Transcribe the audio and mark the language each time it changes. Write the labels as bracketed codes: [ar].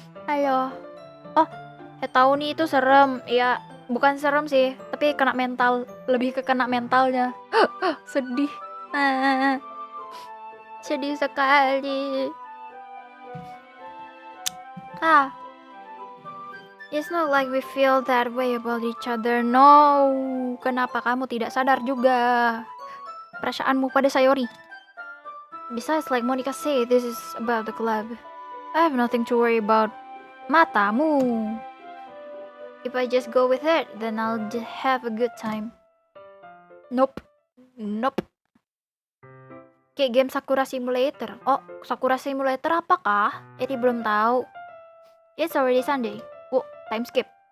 [id] Ayo. Oh, tahu nih itu serem. Ya, bukan serem sih, tapi kena mental. Lebih ke kena mentalnya. Sedih. Sedih sekali. [en] It's not like we feel that way about each other. No. [id] Kenapa kamu tidak sadar juga perasaanmu pada Sayori? [en] Besides, like Monica said, this is about the club. I have nothing to worry about. [id] Matamu. [en] If I just go with it, then I'll have a good time. Nope. [id] Kayak game Sakura Simulator. Oh, Sakura Simulator apakah? Eri belum tahu. [en] It's already Sunday. Oh, time skip.